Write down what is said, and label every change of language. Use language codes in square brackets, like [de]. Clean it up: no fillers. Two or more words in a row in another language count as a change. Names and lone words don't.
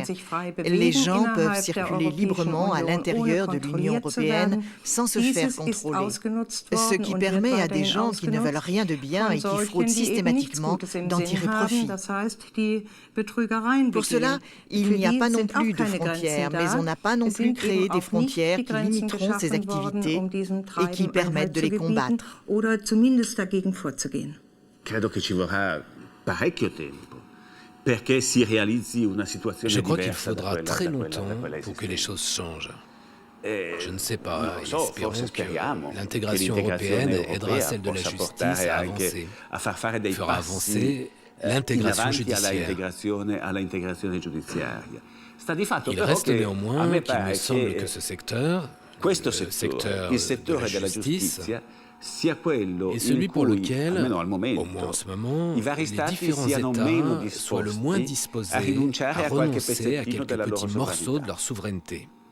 [fr] Les gens peuvent circuler librement à l'intérieur de l'Union européenne sans se faire contrôler, ce qui permet à des gens qui ne veulent rien de bien et qui fraudent systématiquement d'en tirer profit. Pour cela, il n'y a pas non plus de frontières, mais on n'a pas non plus créé des frontières qui limiteront ces activités et qui permettent de les combattre. [it] Credo che ci vorrà parecchio tempo perché si realizzi una situazione [fr] Je crois qu'il faudra très longtemps pour que les choses changent. Je ne sais pas, espérons que l'intégration européenne aidera celle de la justice à avancer, fera avancer l'intégration judiciaire. Il reste néanmoins qu'il me semble que ce secteur, le secteur de la justice, est celui pour lequel, au moins en ce moment, les différents États soient le moins disposés à renoncer à quelques petits morceaux de leur souveraineté.